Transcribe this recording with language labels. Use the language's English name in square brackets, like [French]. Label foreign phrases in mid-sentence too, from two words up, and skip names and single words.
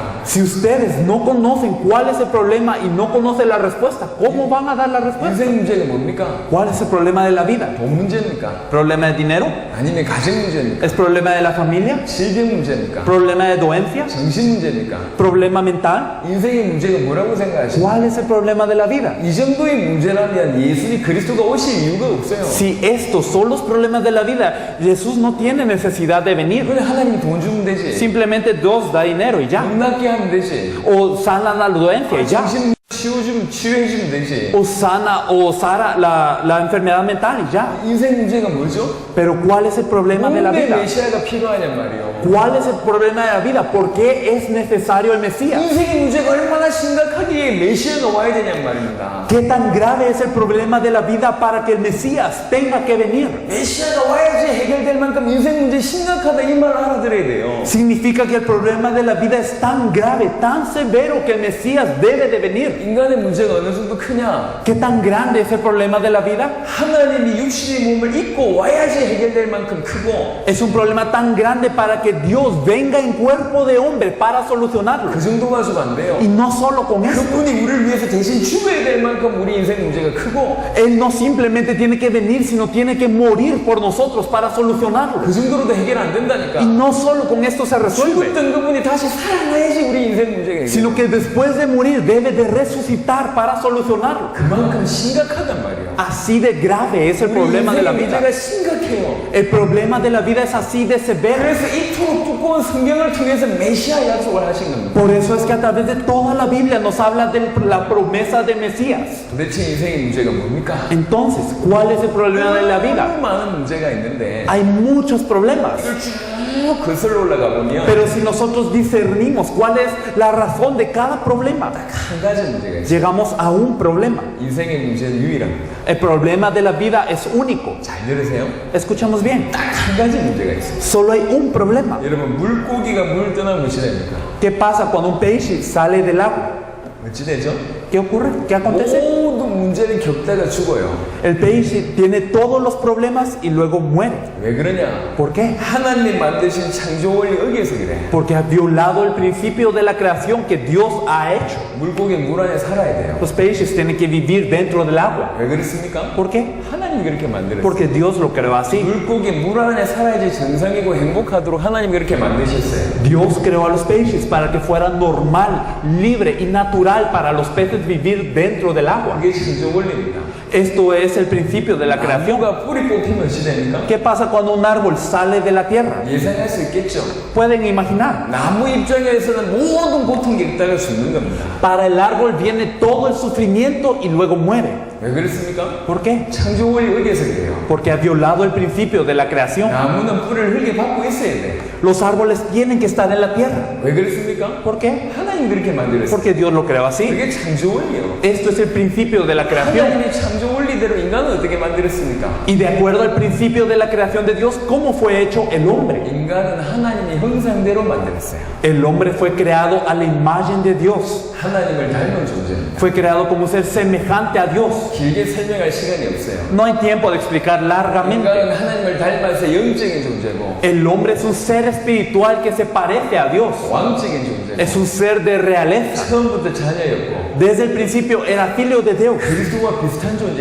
[Spanish] si ustedes no conocen cuál es el problema y no conocen la respuesta, ¿cómo van a dar la respuesta? [Korean] 인생 문제가 뭡니까? [Spanish] ¿Cuál es el problema de la vida? [Korean] 돈 문제입니까? [Spanish] ¿Problema de dinero? [Korean] 아니면 가정 문제입니까? [Spanish] ¿Es problema de la familia? [Korean] 질병 문제입니까? [Spanish] ¿Problema de doencia? [Korean] 정신 문제입니까? [Spanish] ¿Problema mental? [Korean] 인생의 문제가 뭐라고 생각하십니까? [Spanish] ¿Cuál es el problema de la vida? [Korean] 이 정도의 문제라면 예수님 그리스도가 오실 이유가 없어요. [Spanish] Si estos son los problemas de la vida, Jesús no tiene necesidad de venir. [Korean] 그래 하나님이 돈 주면 되지. [Spanish] Simplemente Dios da dinero y ya. [Korean] 돈 낫게 하면 되지. [Spanish] O sana la doencia y ya. [Korean] 정신 치워주면 치유해주면 되지. [Spanish] O sana la enfermedad mental y ya. [Korean] 인생 문제가 뭐죠? [Spanish] Pero ¿cuál es el problema de la [Korean] 왜 [Spanish] vida? [Korean] 메시아가 필요하냔 말이에요. [Spanish] ¿Cuál es el problema de la vida? ¿Por qué es necesario el Mesías? [Korean] 인생의 문제가 얼마나 심각하기에 메시아가 와야 되냔 말입니다. [Spanish] ¿Qué tan grave es el problema de la vida para que el Mesías tenga que venir? [Korean] 메시아가 와야지 해결될 만큼 인생 문제 심각하다 이 말 알아들어야 돼요. [Spanish] Significa que el problema de la vida es tan grave, tan severo que el Mesías debe de venir. [Korean] 인간의 문제가 어느 정도 크냐? [Spanish] ¿Qué tan grande es el problema de la vida? [Korean] 하나님이 육신의 몸을 입고 와야지 해결될 만큼 크고 [Spanish] Es un problema tan grande para que Dios venga en cuerpo de hombre para solucionarlo. [Korean] 그 정도 가지고 안 돼요. [Spanish] Y no solo con eso. [Korean] 그분이 우리를 위해서 대신 죽어야 될 만큼 우리 인생 문제가 크고 [Spanish] Él no simplemente tiene que venir, sino tiene que morir por nosotros para solucionarlo. [Korean] 그 정도로도 해결 안 된다니까. [Spanish] Y no solo con esto se resuelve, [Korean] 죽었던 그분이 다시 살아나야지 우리 인생 문제가 해결. [Spanish] sino que después de morir debe de resucitar para solucionarlo. [Korean] 그만큼 심각하단 말이에요. [Spanish] Así de grave es el [Korean] 우리 [Spanish] problema de la [Korean] 인생의 [Spanish] vida. [Korean] 문제가 심각해요. [Spanish] El problema de la vida es así de severo. [Korean] 그래서 이토록 두꺼운 성경을 통해서 메시아 약속을 하신 겁니다. [Spanish] Por eso es que a través de toda la Biblia nos habla de la promesa de Mesías. [Korean] 도대체 인생의 문제가 뭡니까? [Spanish] Entonces, ¿cuál es el problema de la vida? [Korean] 너무 많은 문제가 있는데 [Spanish] Hay muchos problemas. [Korean] 쭉 거슬러 올라가 보면 [Spanish] Pero si nosotros discernimos cuál es la razón de cada problema, [Korean] 한 가지 문제가 있어요. [Spanish] llegamos a un problema. [Korean] 인생의 문제는 유일합니다. [Spanish] El problema de la vida es único. [Korean] 잘 들으세요? [Spanish] Escuchamos bien. [Korean] 딱 한 가지 문제가 있어요. [Spanish] Solo hay un problema. [Korean] 여러분 물고기가 물 떠나면 어찌 됩니까? [Spanish] ¿Qué pasa cuando un peixe sale del agua? [Korean] 어찌 되죠? [Spanish] ¿Qué ocurre? ¿Qué acontece? [Korean] 모든 문제를 겪다가 죽어요. [Spanish] El peixe tiene todos los problemas y luego muere. [Korean] 왜 그러냐? [Spanish] ¿Por qué? [Korean] 하나님 만드신 창조 원리 어기에서 그래. [Spanish] Porque ha violado el principio de la creación que Dios ha hecho. [Korean] 물고기는 물 안에 살아야 돼요. [Spanish] Los peces tienen que vivir dentro del agua. [Korean] 왜 그렇습니까? [Spanish] ¿Por qué? [Korean] 하나님이 그렇게 만들었어요. [Spanish] Porque Dios lo creó así. [Korean] 물고기 물 안에 살아야지 정상이고 행복하도록 하나님이 그렇게 만드셨어요. [Spanish] Dios creó a los peces para que fuera normal, libre y natural para los peces vivir dentro del agua. [Korean] 그게 창조 원리입니다. [Spanish] Esto es el principio de la creación. [Korean] 나무가 뿌리 뽑히면 어찌 됩니까? [Spanish] ¿Qué pasa cuando un árbol sale de la tierra? [Korean] 예상할 수 있겠죠. [Spanish] Pueden imaginar. [Korean] 나무 입장에서는 모든 고통 겪다가 죽는 겁니다. [Spanish] Para el árbol viene todo el sufrimiento y luego muere. [Korean] 왜 그렇습니까? [Spanish] ¿Por qué? [Korean] 창조 원리 어디에서 그래요? [Spanish] Porque ha violado el principio de la creación. [Korean] 나무는 뿌리를 흙에 받고 있어야 돼. [Spanish] Los árboles tienen que estar en la tierra. [Korean] 왜 그렇습니까? [Spanish] ¿Por qué? [Korean] 하나님 그렇게 만들었어요. [Spanish] Porque Dios lo creó así. [Korean] 그게 창조 원리예요. [Spanish] Esto es el principio de la creación. [Korean] 하나님의 창조 원리대로 인간은 어떻게 만들었습니까? [Spanish] Y de acuerdo al principio de la creación de Dios, ¿cómo fue hecho el hombre? [Korean] 인간은 하나님의 형상대로 만들었어요. [Spanish] El hombre fue creado a la imagen de Dios. [Korean] 하나님을 닮은 존재입니다. [Spanish] Fue creado como un ser semejante a Dios. [Korean] 길게 설명할 시간이 없어요. [Spanish] No hay tiempo de explicar largamente. [Korean] 인간은 하나님을 닮아서 영적인 존재고 [Spanish] El hombre es un ser espiritual que se parece a Dios. [Korean] 왕적인 존재고 [Spanish] Es un ser de realeza. [Korean] 처음부터 자녀였고 [Spanish] Desde el principio era filho de Dios. [Korean] 그리스도와 비슷한 존재였어요.